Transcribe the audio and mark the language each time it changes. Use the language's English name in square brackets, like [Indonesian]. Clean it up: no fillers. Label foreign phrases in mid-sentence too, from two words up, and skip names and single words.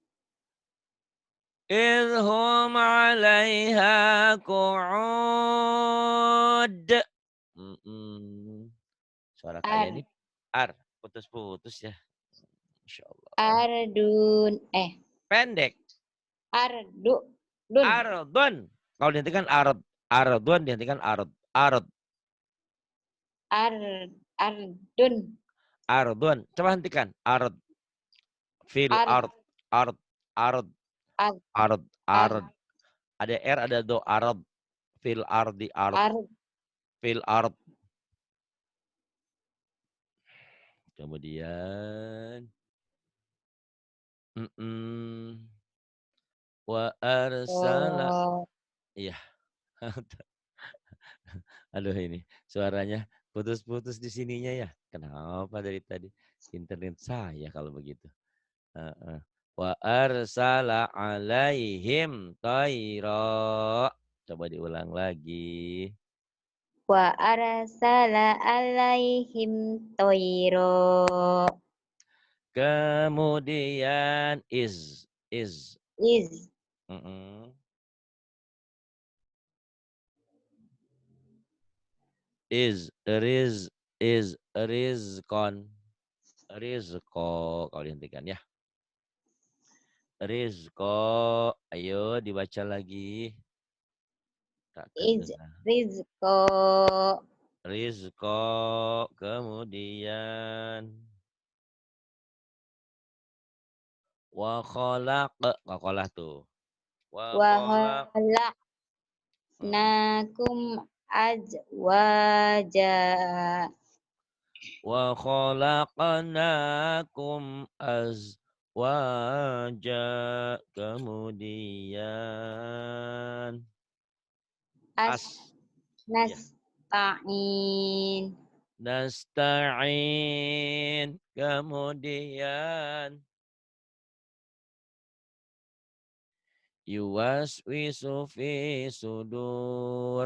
[Arabic] إذ هم عليها قعود. [Indonesian] Suara kayak ini [Arabic] Ar. [Indonesian] putus-putus ya. [Arabic] ما شاء الله. Ardun. [Indonesian] Pendek. [Arabic] Ardu. Dun. Ardun. [Indonesian] Kalau dihentikan ardun dihentikan ard. [Arabic] Ar. Ardun. [Indonesian] Ardun. Coba hentikan. Fil [Arabic] Ar. ard, ard, Ar. Ar. ard. [Indonesian] Ada R, ada do, ard. [Arabic] في الأرض, [Indonesian] ard. [Arabic] Ar. في الأرض. [Indonesian] Kemudian, [Arabic] وأرسل. Oh, [Indonesian] Iya. Aduh ini suaranya putus-putus di sininya ya. Kenapa dari tadi? Internet saya kalau begitu. Heeh. [Arabic] وأرسل عليهم طيرا. [Indonesian] Coba diulang lagi. [Arabic] وأرسل عليهم طيرا. [Indonesian] Kemudian is. [Arabic] Is Mm-mm. إذ رزقا. [Indonesian] Rizqo kalau dihentikan ya. Rizqo. Ayo dibaca lagi. Tak [Arabic] is [Indonesian] terdengar. [Arabic] rizko. [Indonesian] Rizqo. Kemudian. [Arabic] وخلق. [Indonesian] Kokolah tuh. [Arabic] وخلق. [Indonesian] Mm-mm. [Arabic] وخلقناكم أزواجا. وخلقناكم أزواجا. [Indonesian] Kemudian. [Arabic] As [Indonesian] Ya. [Arabic] nasta'in. [Indonesian] Nasta'in. Kemudian. [Arabic] يوسوس في صدور.